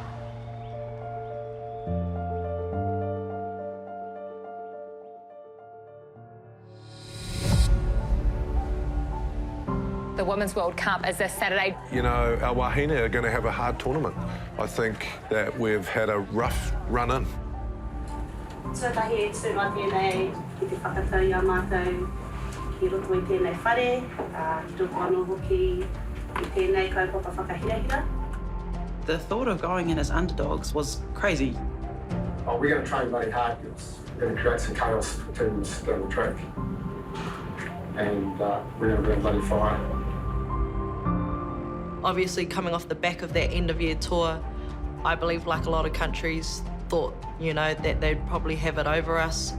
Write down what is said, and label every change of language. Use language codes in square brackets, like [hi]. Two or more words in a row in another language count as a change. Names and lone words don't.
[en] The Women's World Cup is this Saturday. You know, our wahine are going to have a hard tournament. I think that we've had a rough run in. [mi] Tuatahi e tūma tēnei ki te whakatau i a mātou i roto i tēnei whare, ki tōku anō hoki i tēnei kaupapa whakahirahira. [en] The thought of going in as underdogs was crazy. Oh, we're going to train bloody hard, because we're going to create some chaos for teams down the track. And we're going to bring bloody fire. Obviously, coming off the back of that end-of-year tour, I believe, like a lot of countries, thought, you know, that they'd probably have it over us.